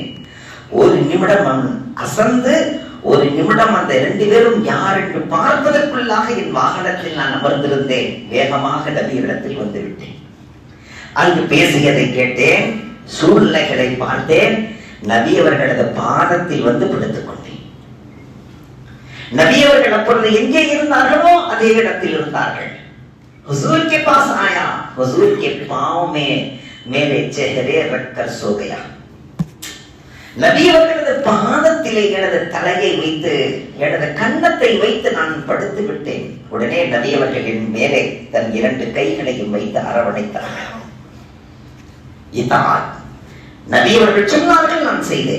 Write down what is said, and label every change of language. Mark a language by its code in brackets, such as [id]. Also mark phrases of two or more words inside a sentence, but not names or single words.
[ta] 1 நிமிடம் அசந்து 1 நிமிடம் அந்த 2 பேரும் யார் என்று பார்ப்பதற்குள்ளாக என் வாகனத்தில் நான் அமர்ந்திருந்தேன். வேகமாக நபியிடத்தில் வந்து விட்டேன். அங்கு பேசியதை கேட்டேன், சூழ்நிலைகளை பார்த்தேன். நபி அவர்களது பாதத்தில் வந்து பிடித்துக் கொண்டேன். நபி அவர்கள் அப்பொழுது எங்கே இருந்தார்களோ அதே இடத்தில் இருந்தார்கள். [hi] हुजूर के पास आया, हुजूर के पांव में मेरे चेहरे रखकर सो गया. [ta] நபி அவர்களது பாதத்திலே எனது தலையை வைத்து எனது கன்னத்தை வைத்து நான் படுத்து விட்டேன். உடனே நபி அவர்களின் மேலே தன் 2 கைகளையும் வைத்து அரவணைத்தார்கள். இதான் நபி அவர்கள் சொன்னார்கள், நான் செய்தேன்.